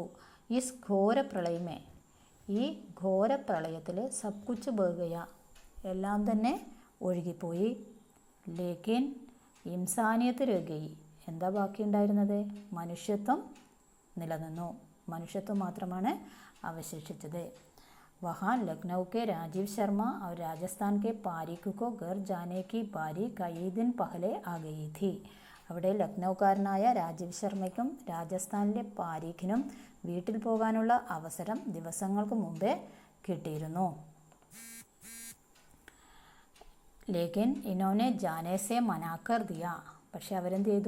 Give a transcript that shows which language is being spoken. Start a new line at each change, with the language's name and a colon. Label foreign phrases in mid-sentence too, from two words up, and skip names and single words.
Hindi: इस घोर प्रलय में,
Malayalam: ഈ ഘോര പ്രളയത്തിൽ
Hindi: सब कुछ बह गया,
Malayalam: എല്ലാം തന്നെ ഒഴുകിപ്പോയി.
Hindi: लेकिन इंसानियत रही,
Malayalam: എന്താ ബാക്കിയുണ്ടായിരുന്നത്? മനുഷ്യത്വം നിലനിന്നു. മനുഷ്യത്വം മാത്രമാണ് അവശേഷിച്ചത്.
Hindi: वहाँ लखनऊ के राजीव शर्मा और राजस्थान के पारिक को घर जाने की बारी कई दिन पहले आ गई थी.
Malayalam: അവിടെ ലക്നൗക്കാരനായ രാജീവ് ശർമ്മയ്ക്കും രാജസ്ഥാനിലെ പാരീഖിനും വീട്ടിൽ പോകാനുള്ള അവസരം ദിവസങ്ങൾക്ക് മുമ്പേ കിട്ടിയിരുന്നു.
Hindi: लेकिन इन्होंने जाने से मना कर दिया,
Malayalam: പക്ഷെ അവരെന്ത് ചെയ്തു?